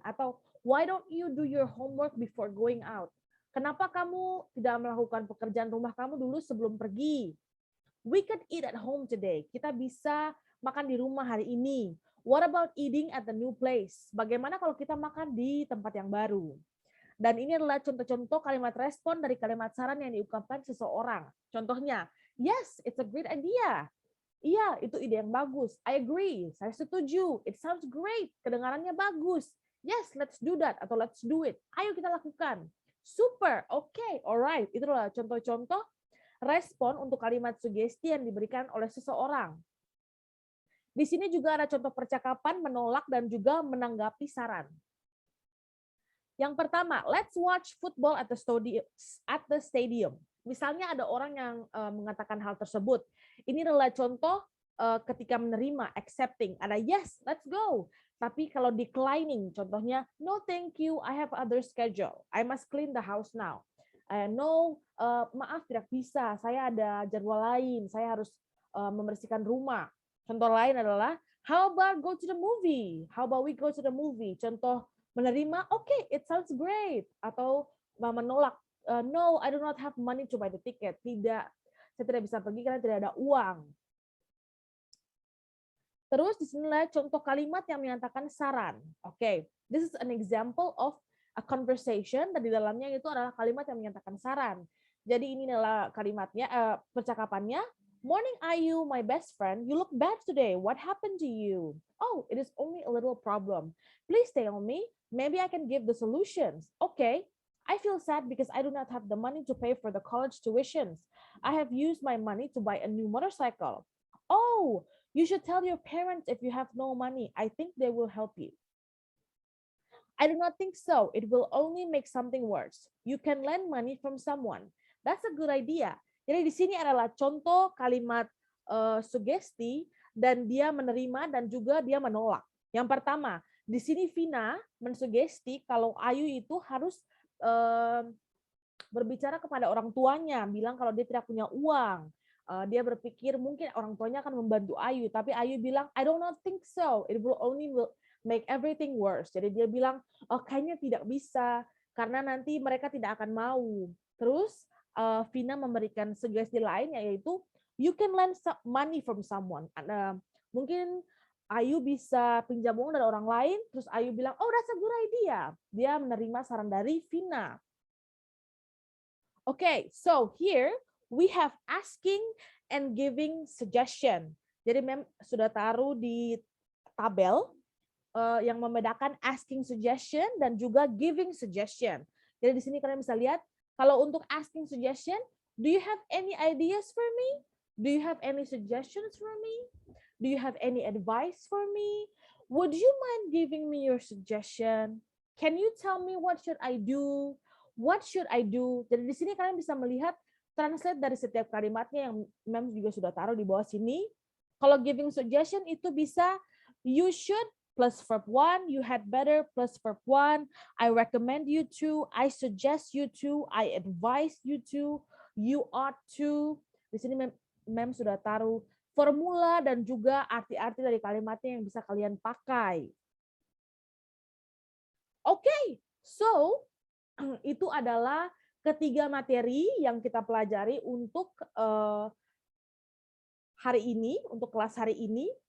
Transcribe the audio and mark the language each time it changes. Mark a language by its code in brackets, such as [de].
[en] Atau why don't you do your homework before going out? [id] Kenapa kamu tidak melakukan pekerjaan rumah kamu dulu sebelum pergi? [en] We can eat at home today. [id] Kita bisa makan di rumah hari ini. [en] What about eating at the new place? [id] Bagaimana kalau kita makan di tempat yang baru? Dan ini adalah contoh-contoh kalimat respon dari kalimat saran yang diungkapkan seseorang. [en] Contohnya, yes, it's a great idea. [id] Iya, itu ide yang bagus. [en] I agree. [id] Saya setuju. [en] It sounds great. [id] Kedengarannya bagus. [en] Yes, let's do that. Atau let's do it. [id] Ayo kita lakukan. [en] Super. Oke. Okay. Alright. [id] Itu adalah contoh-contoh respon untuk kalimat sugesti yang diberikan oleh seseorang. Di sini juga ada contoh percakapan menolak dan juga menanggapi saran. [en] Yang pertama, let's watch football at the stadium. [id] Misalnya ada orang yang mengatakan hal tersebut. Ini adalah contoh ketika menerima, accepting. [en] Ada yes, let's go. Tapi kalau declining, contohnya no thank you, I have other schedule. I must clean the house now. [id] No, maaf tidak bisa, saya ada jadwal lain, saya harus membersihkan rumah. [en] Contoh lain adalah how about go to the movie? How about we go to the movie? Contoh menerima, okay, it sounds great. Atau menolak, no, I do not have money to buy the ticket. [id] Tidak, saya tidak bisa pergi karena tidak ada uang. Terus di sinilah contoh kalimat yang menyatakan saran. [en] Okay, this is an example of a conversation [id] dan di dalamnya itu adalah kalimat yang menyatakan saran. Jadi ini adalah kalimatnya, percakapannya. [en] Morning, Ayu, my best friend. You look bad today. What happened to you? Oh, it is only a little problem. Please tell me. Maybe I can give the solutions. Okay. I feel sad because I do not have the money to pay for the college tuitions. I have used my money to buy a new motorcycle. Oh, you should tell your parents if you have no money. I think they will help you. I do not think so. It will only make something worse. You can lend money from someone. That's a good idea. [id] Jadi di sini adalah contoh kalimat sugesti dan dia menerima dan juga dia menolak. Yang pertama, di sini Vina mensugesti kalau Ayu itu harus berbicara kepada orang tuanya, bilang kalau dia tidak punya uang. Dia berpikir mungkin orang tuanya akan membantu Ayu, tapi Ayu bilang, [en] I do not think so. It will only make everything worse. [id] Jadi dia bilang, oh kayaknya tidak bisa, karena nanti mereka tidak akan mau. Terus Vina memberikan sugesti lain, yaitu [en] you can lend money from someone. [id] Mungkin Ayu bisa pinjam uang dari orang lain, terus Ayu bilang, [en] oh that's a good idea. [id] Dia menerima saran dari Vina. [en] Okay, so here we have asking and giving suggestion. [id] Jadi Mem sudah taruh di tabel yang membedakan asking suggestion dan juga giving suggestion. Jadi di sini kalian bisa lihat, kalau untuk asking suggestion, [en] do you have any ideas for me? Do you have any suggestions for me? Do you have any advice for me? Would you mind giving me your suggestion? Can you tell me what should I do? What should I do? [id] Jadi di sini kalian bisa melihat translate dari setiap kalimatnya yang Mem juga sudah taruh di bawah sini. [en] Kalau giving suggestion itu bisa you should plus verb 1, you had better plus verb 1, I recommend you to, I suggest you to, I advise you to, you ought to. [id] Di sini Mem sudah taruh formula dan juga arti-arti dari kalimatnya yang bisa kalian pakai. Oke, so itu adalah ketiga materi yang kita pelajari untuk hari ini, untuk kelas hari ini.